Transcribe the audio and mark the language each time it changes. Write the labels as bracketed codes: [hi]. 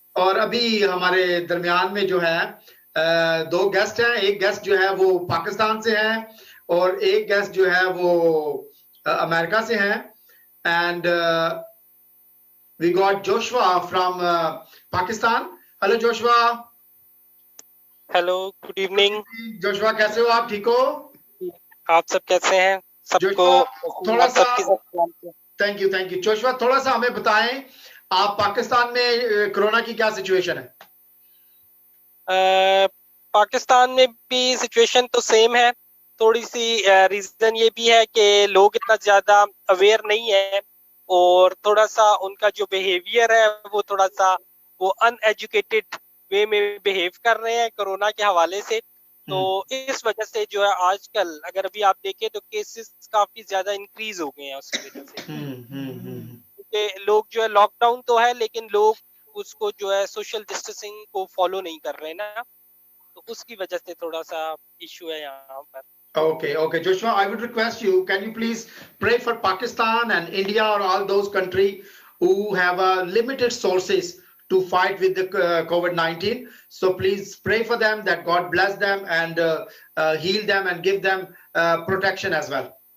[hi] और अभी हमारे दरमियान में जो है दो गेस्ट हैं. एक गेस्ट जो है वो पाकिस्तान से है और एक गेस्ट जो है वो अमेरिका से है. [en] And we got Joshua from Pakistan. Hello, Joshua. Hello, good evening. [hi] Joshua, कैसे हो आप? ठीक हो? आप सब कैसे हैं? सबको थोड़ा सा थैंक यू. जोशुआ, थोड़ा सा हमें बताएं, आप पाकिस्तान में कोरोना की क्या सिचुएशन है? पाकिस्तान में भी सिचुएशन तो सेम है. थोड़ी सी रीजन ये भी है कि लोग इतना ज्यादा अवेयर नहीं है और थोड़ा सा उनका जो बिहेवियर है वो थोड़ा सा वो अनएजुकेटेड वे में बिहेव कर रहे हैं कोरोना के हवाले से. तो इस वजह से जो है आजकल अगर अभी आप देखें तो केसेस काफी ज्यादा इंक्रीज हो गए हैं उसकी वजह से. क्योंकि लोग जो है लॉकडाउन तो है लेकिन लोग उसको जो है सोशल डिस्टेंसिंग को फॉलो नहीं कर रहे ना, तो उसकी वजह से थोड़ा सा इशू है यहाँ पर. [en] Okay, Joshua, I would request you, can you please pray for Pakistan and India or all those countries who have limited sources to fight with the COVID-19. So please pray for them that God bless them and heal them and give them protection as well.